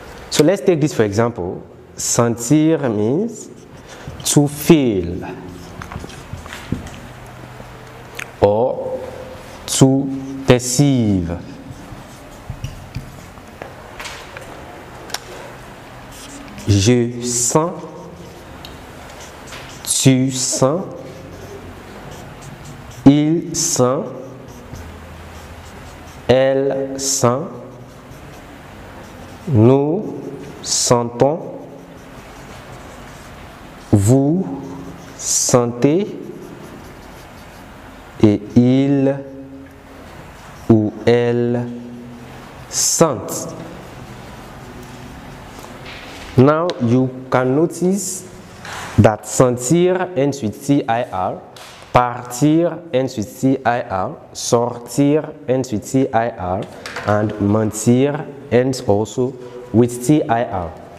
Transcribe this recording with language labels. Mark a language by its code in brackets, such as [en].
[en] So let's take this for example. Sentir means to feel or to perceive. [fr] Je sens, tu sens, il sent, elle sent, nous sentons, vous sentez et il ou elle sentent. [en] Now you can notice that sentir ends with TIR, partir ends with TIR, sortir ends with TIR, and mentir ends also with TIR.